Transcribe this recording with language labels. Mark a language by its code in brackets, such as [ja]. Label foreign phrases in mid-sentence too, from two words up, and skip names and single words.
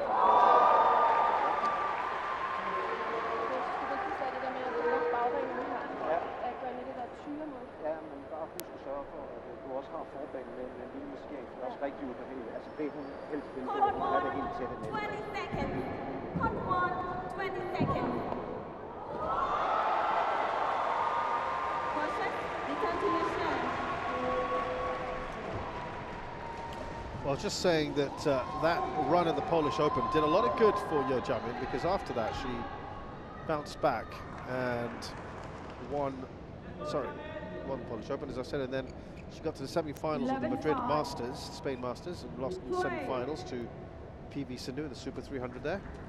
[da] Ja, men bare husk at sørge for, at du også har forbanen med en lille maskering, for det er også rigtig ubehageligt. Altså det hun helst vil, at hun har det helt tæt med. [en] 20 seconds. Cut 1, 20 seconds. Process, return to your stand. was just saying that that run at the Polish Open did a lot of good for Yeo Jia Min, because after that she bounced back and won Polish Open, as I said, and then she got to the semi-finals of the Madrid Masters, Spain Masters, and lost in the semi-finals to PV Sindhu in the Super 300 there.